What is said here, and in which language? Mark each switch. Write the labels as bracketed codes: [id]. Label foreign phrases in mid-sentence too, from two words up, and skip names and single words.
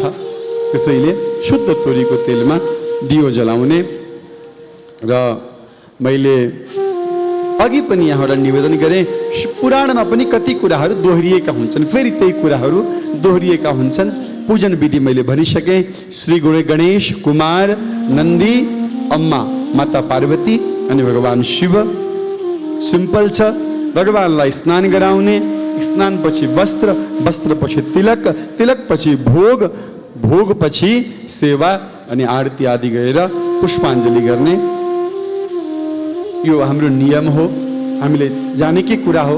[ne] त्यसैले शुद्ध तोरीको तेलमा दियो जलाउने। र मैले अघि पनि यहाँबाट निवेदन गरेँ, पुराणमा पनि कति कुराहरू दोहोरिएका हुन्छन्, फेरि त्यही कुराहरू दोहोरिएका हुन्छन्। पूजन विधि मैले भनिसकेँ। श्री गणेश कुमार नन्दी अम्मा माता पार्वती अनि भगवान शिव। सिम्पल छ। भगवानलाई स्नान गराउने, स्नानपछि वस्त्र, वस्त्रपछि तिलक, तिलकपछि भोग, भोगपछि सेवा अनि आरती आदि गरेर पुष्पाञ्जली गर्ने। यो हाम्रो नियम हो, हामीले जानेकै कुरा हो।